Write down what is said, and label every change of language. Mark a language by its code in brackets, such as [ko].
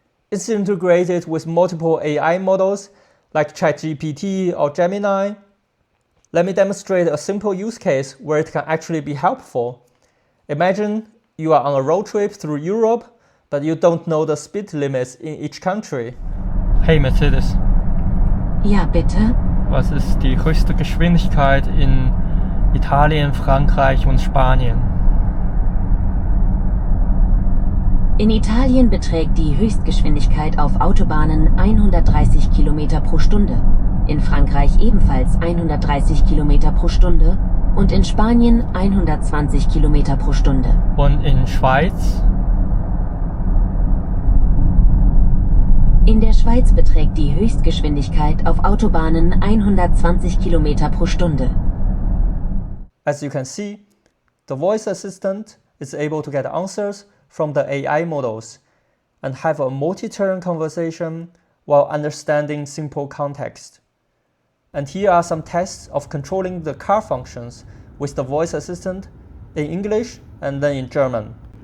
[en] It's integrated with multiple AI models like ChatGPT or Gemini. Let me demonstrate a simple use case where it can actually be helpful. Imagine you are on a road trip through Europe, but you don't know the speed limits in each country. Hey Mercedes. [de] Ja, bitte? Was ist die höchste Geschwindigkeit in Italien, Frankreich und Spanien? In Italien beträgt die Höchstgeschwindigkeit auf Autobahnen 130 km pro Stunde, in Frankreich ebenfalls 130 km pro Stunde und in Spanien 120 km pro Stunde. Und in Schweiz? In der Schweiz beträgt die Höchstgeschwindigkeit auf Autobahnen 120 km pro Stunde. [en] As you can see, the voice assistant is able to get answers from the AI models and have a multi-turn conversation while understanding simple context. And here are some tests of controlling the car functions with the voice assistant in English and then in German.